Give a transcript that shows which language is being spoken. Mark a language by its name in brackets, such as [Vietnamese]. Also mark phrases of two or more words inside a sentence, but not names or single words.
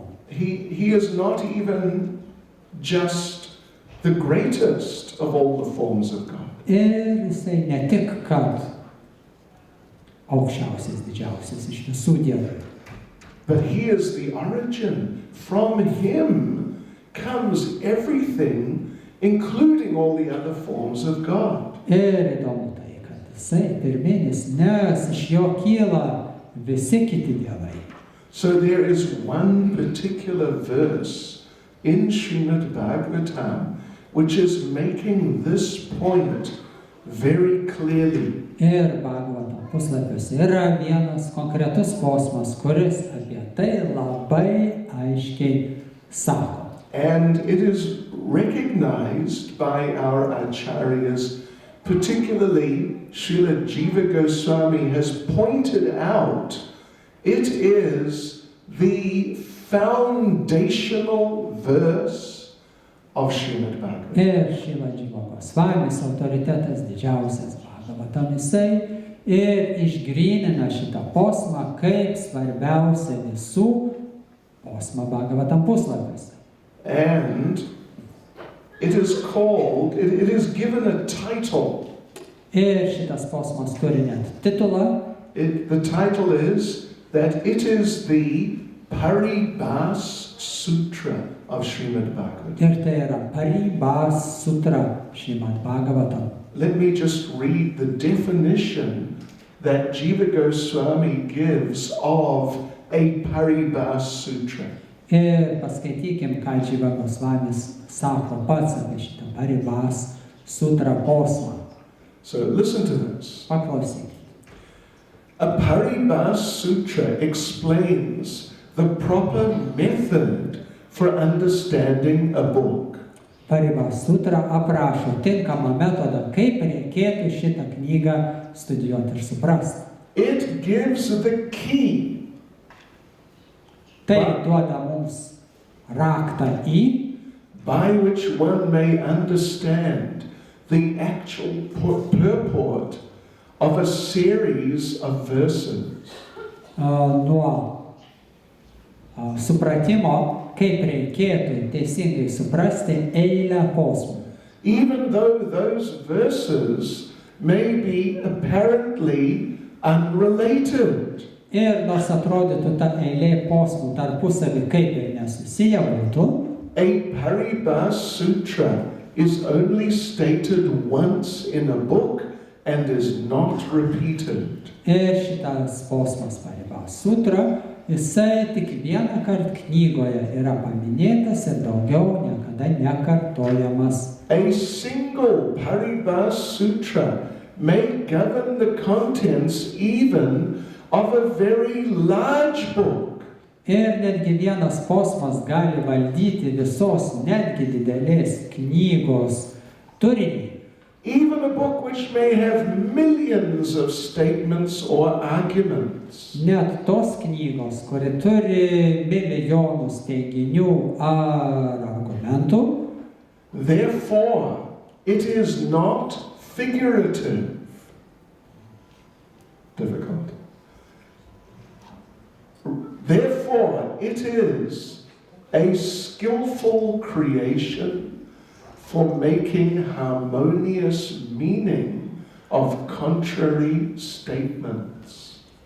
[English] He is not even just the greatest of all the forms of God. [Lithuanian] Ir jisai ne tik, kad aukščiausias, didžiausias iš visų dievų. [English] But he is the origin. From him comes everything, including all the other forms of God. [Lithuanian] Ir įdomu tai, kad jisai pirminis, nes iš jo kyla visi kiti dievai. [English] So there is one particular verse in Srimad Bhagavatam which is making this point very clearly. [Lithuanian] Ir Bhagavatam puslapiuose yra vienas konkretus posmas, kuris apie tai labai aiškiai sako. [English] And it is recognized by our acharyas, particularly Srila Jiva Goswami has pointed out, it is the foundational verse of Srimad Bhagavatam. [Lithuanian] Ir Šrila Dživa Gosvamis, autoritetas didžiausias Bhagavatam, jisai ir išgrynina šitą posmą kaip svarbiausia visų posmą Bhagavatam puslapiuose. [English] And it is called, it is given a title. [Lithuanian] Ir šitas posmas turi net titulą. [English] The title is that it is the Paribas Sutra of Srimad Bhagavatam. [Lithuanian] Ir tai yra Paribas Sutra Srimad Bhagavatam. [English] Let me just read the definition that Jiva Goswami gives of a Paribas Sutra. [Lithuanian] Ir paskaitykim, ką Dživa Gosvamis sako pats apie šitą Paribas Sutra posmą. [English] So listen to this. [Lithuanian] Paklausykit. [English] A Paribas Sutra explains the proper method for understanding a book. [Lithuanian] Paribas Sutra aprašo tinkamą metodą, kaip reikėtų šitą knygą studijuoti ir suprasti. [English] It gives the key. [Lithuanian] Tai duoda mums raktą į, [English] by which one may understand the actual purport of a series of verses. [Lithuanian] Nuo supratimo, kaip reikėtų teisingai suprasti eilę posmų. [English] Even though those verses may be apparently unrelated. [Lithuanian] Ir nors atrodytų ta eilė posmų tarpusavį kaip ir nesusiję būtų, [English] a Paribas Sutra is only stated once in a book and is not repeated. [Lithuanian] Ir šitas posmas Paribas Sutra, jisai tik vieną kartą knygoje yra paminėtas ir daugiau niekada nekartojamas. [English] A single Paribas Sutra may govern the contents even of a very large book. [Lithuanian] Ir netgi vienas posmas gali valdyti visos netgi didelės knygos turinį. [English] Even a book which may have millions of statements or arguments. [Lithuanian] Net tos knygos, kuri turi milijonus teiginių ar argumentų. [English] Therefore, it is not figurative. Difficult. Therefore, it is a skillful creation for making harmonious meaning of contrary statements.